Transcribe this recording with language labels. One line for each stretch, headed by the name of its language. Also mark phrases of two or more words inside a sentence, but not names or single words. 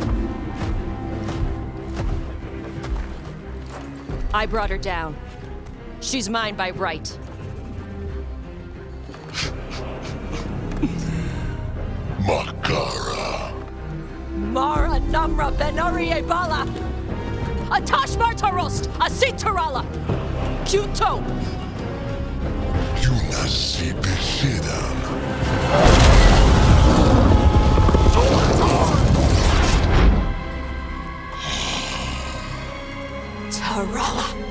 English: I brought her down. She's mine by right. Makara. Mara Namra Benori Ebala! Atash Martarost! Asitarala! Kyuto! Yunasi Beshidan. Tarala!